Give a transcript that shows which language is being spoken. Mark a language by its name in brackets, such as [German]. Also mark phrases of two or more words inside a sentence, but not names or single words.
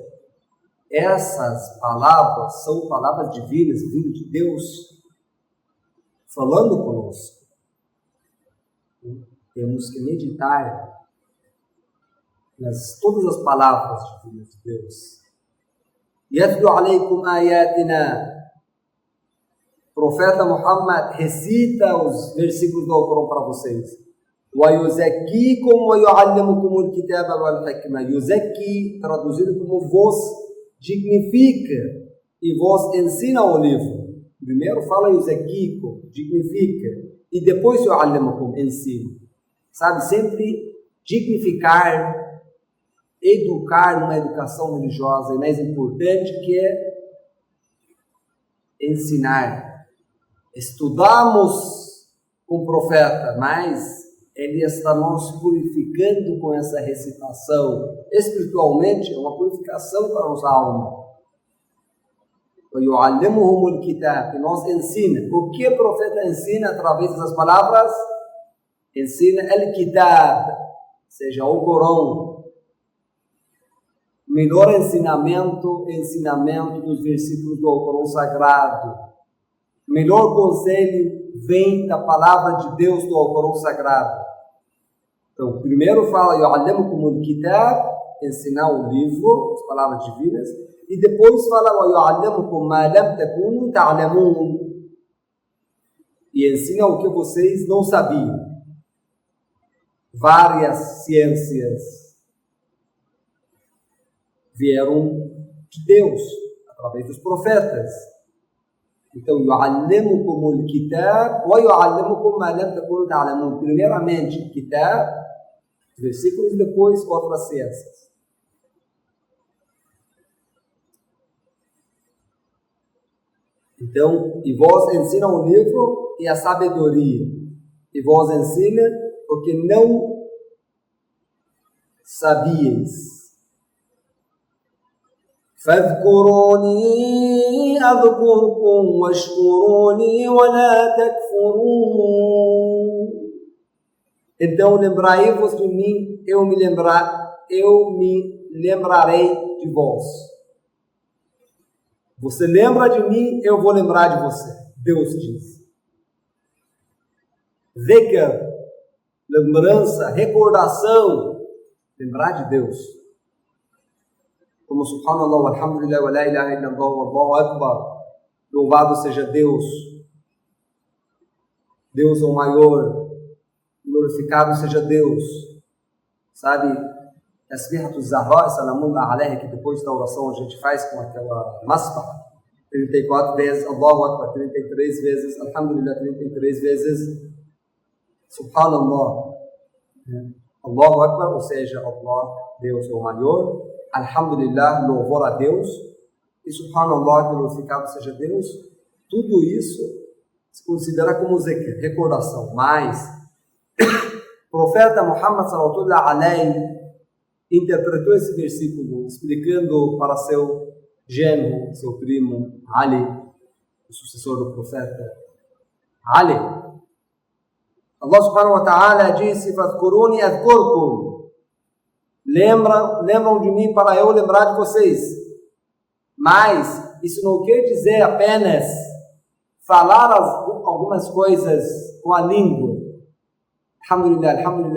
[Portuguese] Essas palavras são palavras divinas, vindo de Deus, falando conosco. Temos que meditar todas as palavras divinas de Deus. [Arabic] يتلو عليكم آياتنا. [Portuguese] Profeta Muhammad recita os versículos do Alcorão para vocês. [Arabic] ويزكيكم ويعلمكم الكتاب والحكمة. [Portuguese] Yuzakki, traduzido como vos dignifica e vos ensina o livro. Primeiro fala yuzakkikum, dignifica, e depois yu'allimukum, ensina. Sabe, sempre dignificar, educar numa educação religiosa, e mais importante que é ensinar. Estudamos com o profeta, mas ele está nos purificando com essa recitação. Espiritualmente, é uma purificação para nossa alma. [Arabic] وَيُعَلِّمُهُمُ الْكِتَابِ, [Portuguese] que nos ensina. O que o profeta ensina através dessas palavras? Ensina al-Kitab, seja o Corão. O melhor ensinamento dos versículos do Corão Sagrado. O melhor conselho vem da palavra de Deus do Corão Sagrado. Então, primeiro fala [Arabic] يعلمكم الكتاب, [Portuguese] ensinar o livro, as palavras divinas, e depois fala [Arabic] يعلمكم ما لم تكونوا تعلمون, [Portuguese] e ensina o que vocês não sabiam. Várias ciências vieram de Deus através dos profetas. Então, [Arabic] يعلمكم الكتاب ويعلمكم ما لم تكونوا تعلمون. [Portuguese] Primeiramente, kitab, versículos, depois outras ciências. Então, e vós ensina o livro e a sabedoria, e vós ensina o que não sabíeis. [Arabic] فاذكروني أذكركم واشكروني ولا تكفرون. [Portuguese] Então lembrai-vos de mim, eu me lembrarei de vós. Você lembra de mim, eu vou lembrar de você. Deus diz. Dhikr, lembrança, recordação, lembrar de Deus. [Arabic] Como سبحان الله، الحمد لله، ولا إله إلا الله، والله أكبر. [Portuguese] Louvado seja Deus. Deus é o maior. Glorificado seja Deus. Sabe, [Arabic] تسبيحة الزهراء، سلام عليه, [Portuguese] que depois da oração a gente faz com aquela maspa, 34 vezes, [Arabic] الله أكبر, 33 vezes, alhamdulillah, 33 vezes, سبحان الله، الله أكبر, [Portuguese] ou seja, Allah, Deus é o maior, alhamdulillah, louvor a Deus, e subhanallah, glorificado seja Deus. Tudo isso se considera como zikr, recordação. Mas o profeta Muhammad [Arabic] صلى الله عليه [Portuguese] interpretou esse versículo explicando para seu genro, seu primo Ali, o sucessor do profeta Ali. [Arabic] الله سبحانه وتعالى disse: "فاذكروني أذكركم." [Portuguese] Lembram de mim para eu lembrar de vocês. Mas isso não quer dizer apenas falar algumas coisas com a língua. [Arabic] الحمد لله، الحمد لله، الحمد لله.